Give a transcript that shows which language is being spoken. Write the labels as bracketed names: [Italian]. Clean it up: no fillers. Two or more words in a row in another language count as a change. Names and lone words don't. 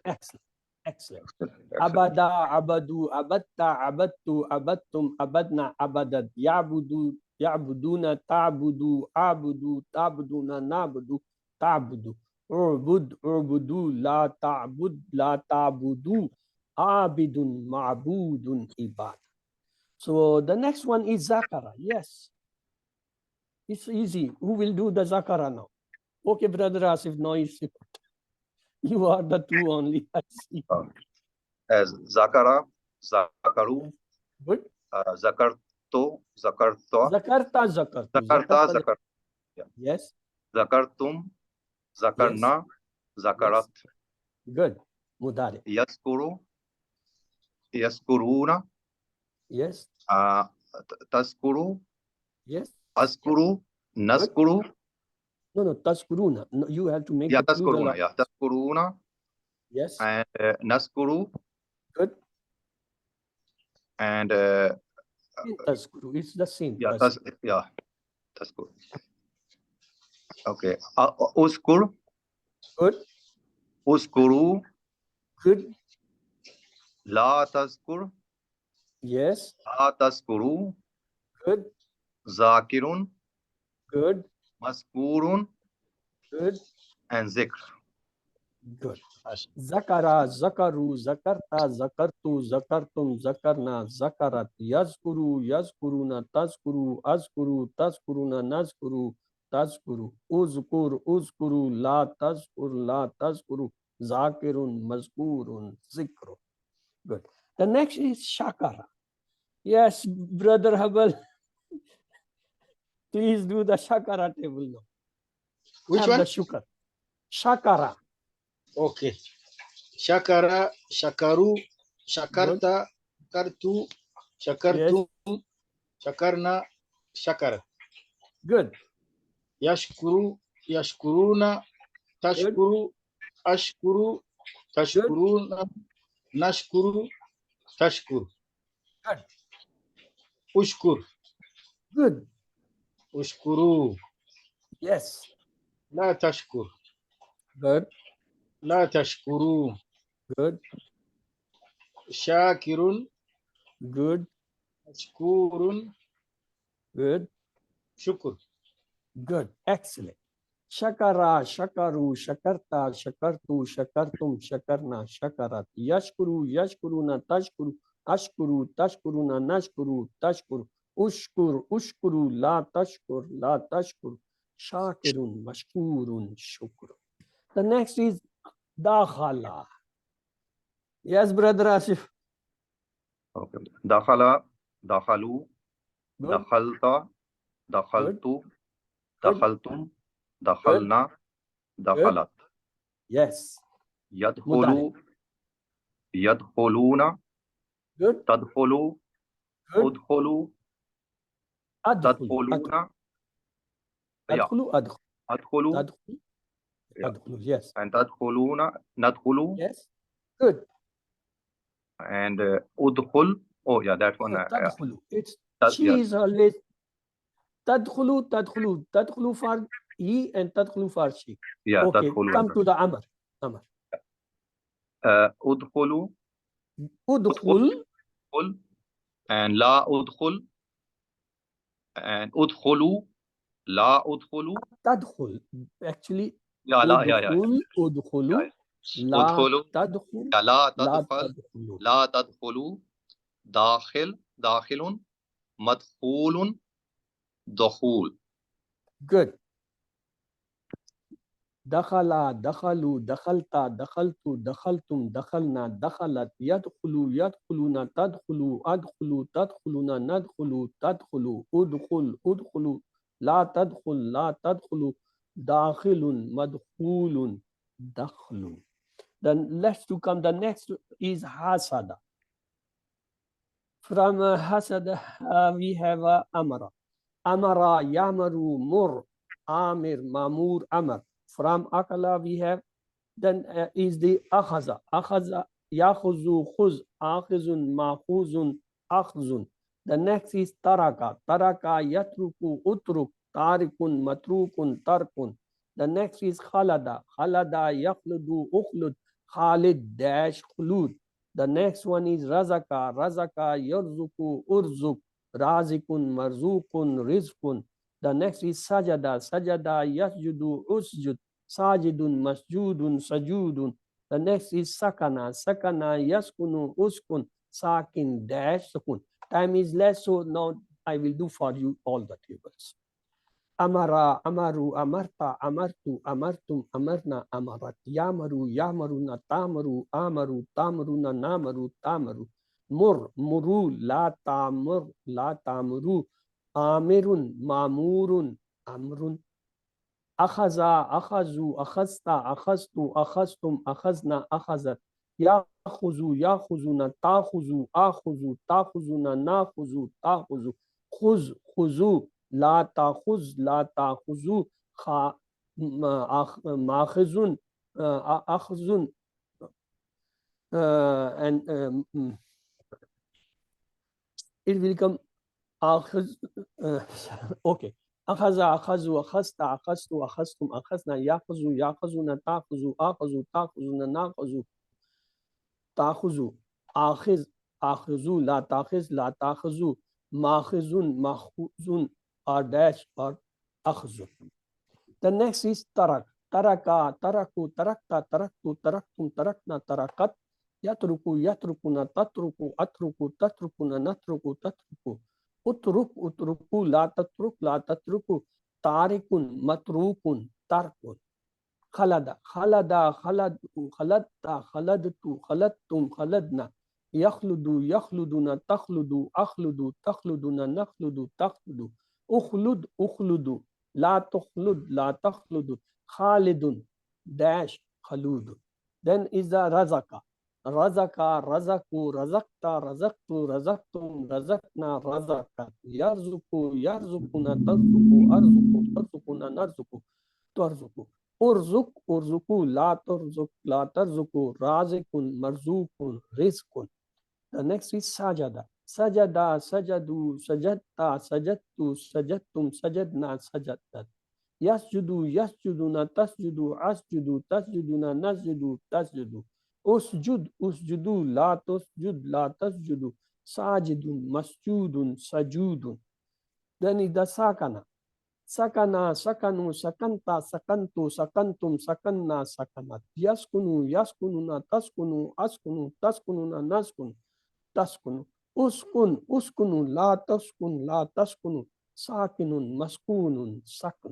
[English] Excellent. Excellent. [Arabic] عبد عبدوا عبدتَ عبدتُ عبدتم عبدنا عبدت يعبد يعبدون تعبد أعبد تعبدون نعبد تعبد, اعبد اعبدوا لا تعبد لا تعبدوا عابد معبود عباد. [English] So the next one is zakara. Yes. It's easy. Who will do the zakara now? Okay, brother Asif, no issue. You are the two only, I see. [Arabic] As ذكر ذكروا, [English] Good. [Arabic] ذكرتُ ذكرتَ, ذكرتَ ذكرتُ. ذكرتَ ذكر. [English] Yes. [Arabic] ذكرتم ذكرنا ذكرت. [English] Good. Mudari. [Arabic] يذكر يذكرون, [English] Yes. [Arabic] taskuru, [English] Yes. [Arabic] أذكر نذكر. [English] No. Taskuruna. No, you have to make Yeah, the plural. [Arabic] taskuruna. Yeah, taskuruna [English] Yes. and naskuru Good. and Taskuru. It's the same. yeah, [Arabic] Taskuru. [English] taskuru. Okay. [Arabic] Uskur, [English] Good. [Arabic] uskuru, [English] Good. [Arabic] لا تذكر, [English] Yes. [Arabic] لا تذكروا, [English] Good. [Arabic] zakirun, [English] Good. [Arabic] maskurun, [English] Good. and zikr. Good. [Arabic] ذكر ذكروا ذكرتَ ذكرتُ, ذكرتم ذكرنا ذكرت يذكر يذكرون تذكر أذكر تذكرون نذكر تذكر اذكر اذكروا لا تذكر لا تذكروا ذاكر مذكور ذكر. [English] Good. The next is shakara. Yes, brother Habal, please do the shakara table now. Which Have one? the [Arabic] shukar. Shakara. [English] Okay. [Arabic] Shakara, شكروا شكرتَ شكرتُ شكرتم شكرنا شكرت. [English] Good. [Arabic] يشكر يشكرون تشكر أشكر تشكرون نشكر تشكر. [English] Good. [Arabic] Ushkur, [English] Good. [Arabic] ushkuru, [English] Yes. [Arabic] لا تشكر, [English] Good. [Arabic] لا تشكروا. [English] Good. [Arabic] Shakirun, [English] Good. [Arabic] mashkurun, [English] Good. [Arabic] shukur. [English] Good. Excellent. [Arabic] شكر شكروا شكرتَ شكرتُ شكرتم شكرنا شكرت. يشكر يشكرون تشكر أشكر تشكرون نشكر تشكر. اشكر اشكروا لا تشكر لا تشكر. شاكر مشكور شكر. [English] The next is dakhala. Yes, brother Asif. [Arabic] Okay. دخل دخلوا, [English] Good. [Arabic] دخلتَ دخلتُ, [English] Good. [Arabic] دخلتم دخلنا دخلت. [English] Yes. [Arabic] يدخل يدخلون, [English] Good. [Arabic] tadkhulu, [English] Good. [Arabic] udkhulu, Adkhulu. tadkhuluna. Yeah. أدخل أدخل. Adkhulu, Tadkhulu. [English] Yeah. [Arabic] تدخلوا, yes. And تدخلون, ندخل, [English] Yes. Good. and udkhul. Oh, yeah, that one. تدخلوا. It's she Yes. is always [Arabic] تدخلوا تدخلوا تدخلوا [English] for he and تدخلوا for she. Yeah, Okay, [Arabic] تدخلوا. [English] come to the Amr. Amr. [Arabic] udkhulu, udkhul, udkhul, and لا ادخل, and ادخلوا لا ادخلوا. tadkhul. [English] Actually, Yeah, la, yeah, yeah. [Arabic] udkhul, udkhulu, [English] Yeah. [Arabic] la Udkhulu, tadkhul, [English] yeah, la [Arabic] la tadkhul, tadkhulu. لا تدخلوا داخل داخل مدخول دخول. [English] Good. [Arabic] دخل دخلوا دخلتَ دخلتُ دخلتم دخلنا دخلت يدخل يدخلون تدخل أدخل تدخلون ندخل تدخل ادخل ادخلوا لا تدخل لا تدخلوا داخل مدخول دخل. [English] Then let's to come, the next is hasada. From hasada, we have amara. [Arabic] أمر يأمر مر آمر مأمور أمر. [English] From akala we have, then is the akhaza. [Arabic] أخذ يأخذ خذ آخذ مأخوذ أخذ. [English] The next is taraka. [Arabic] ترك يترك, اترك تارك متروك ترك. [English] The next is khalada. [Arabic] خلد يخلد اخلد, khalid, dash, khulud. [English] The next one is razaka. [Arabic] رزق يرزق ارزق رازق مرزوق رزق. [English] The next is sajada. [Arabic] سجد يسجد, اسجد ساجد مسجود سجود. [English] The next is sakana. [Arabic] سكن يسكن اسكن ساكن, dash, sukun. [English] Time is less, so now I will do for you all the tables. [Arabic] Amara, أمروا أمرتَ أمرتُ أمرتم أمرنا أمرت يأمر يأمرون تأمر آمر تأمرون, نأمر تأمر مر مروا لا تأمر لا تأمروا آمر, مأمور أمر أخذ أخذوا أخذتَ أخذتُ أخذتم أخذنا أخذت يأخذ يأخذون تأخذ آخذ تأخذون نأخذ تأخذ خذ خذوا لا تأخذ لا تأخذوا, مأخوذ أخذ, [English] and it will come akhiz, okay. [Arabic] أخذ أخذوا أخذتَ أخذتُ أخذتم أخذنا يأخذ يأخذون تأخذ آخذ تأخذون نأخذ تأخذ آخذ آخذ لا تأخذ لا تأخذوا مآخذ مأخوذ, [English] or dash, or akhzun. The next is tarak. [Arabic] ترك تركوا تركتَ تركتُ تركتم تركنا, تركت يترك يتركون تترك أترك تتركون نترك تترك اترك اتركوا لا تتركوا تارك متروك ترك. خلد خلد خلدوا خلدتَ خلدتُ خلدتم خلدنا يخلد يخلدون تخلد أخلد تخلدون نخلد تخلد اخلد اخلدوا لا تخلد لا تخلدوا خالد, dash, khalud. [English] Then is the razaka. [Arabic] رزق رزقوا رزقتَ رزقتُ رزقتم رزقنا رزقت يرزق يرزقون ترزق أرزق ترزقون نرزق ترزق. ارزق ارزقوا لا ترزق لا ترزقوا رازق مرزوق رزق. [English] The next is sajada. [Arabic] Sajada, سجدوا سجدتَ سجدتُ سجدتم سجدنا سجدت. يسجد يسجدون تسجد أسجد تسجدون نسجد تسجد. اسجد اسجدوا لا تسجد لا تسجدوا ساجد مسجود سجود. [English] Then is the sakana. [Arabic] سكن سكنوا سكنتَ سكنتُ سكنتم سكنّا سكنت. يسكن يسكنون تسكن أسكن تسكنون نسكن تسكن. اسكن اسكنوا لا تسكن لا تسكنوا ساكن مسكون سكون.